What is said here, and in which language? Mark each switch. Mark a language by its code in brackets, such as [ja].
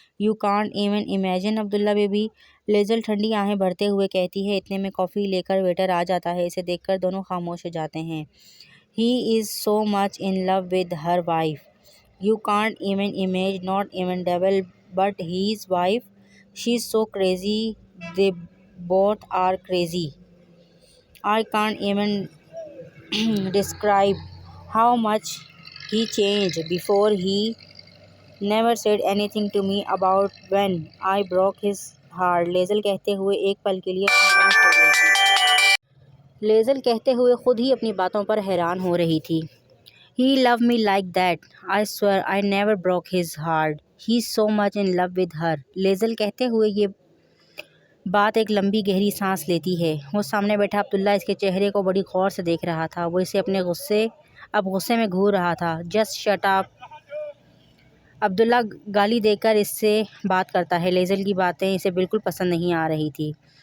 [en] You can't even imagine Abdullah baby. [hi] लेज़ल ठंडी आहें भरते हुए कहती है। इतने में कॉफ़ी लेकर वेटर आ जाता है। इसे देखकर दोनों खामोश हो जाते हैं। [en] He is so much in love with her wife. You can't even imagine, not even devil, but his wife. She's so crazy. They both are crazy. I can't even describe how much he changed. Before he never said anything to me about when I broke his heart. [hi] लेज़ल कहते हुए एक पल के लिए खामोश हो गई थी। लेज़ल कहते हुए खुद ही अपनी बातों पर हैरान हो रही थी। [en] He loved me like that. I swear I never broke his heart. He's so much in love with her. [hi] लेज़ल कहते हुए ये बात एक लंबी गहरी सांस लेती है। वो सामने बैठा अब्दुल्ला इसके चेहरे को बड़ी गौर से देख रहा था। वो इसे अपने गुस्से में घूर रहा था। [en] Just shut up. [hi] अब्दुल्ला गाली देकर इससे बात करता है। लेज़ल की बातें इसे बिल्कुल पसंद नहीं आ रही थी।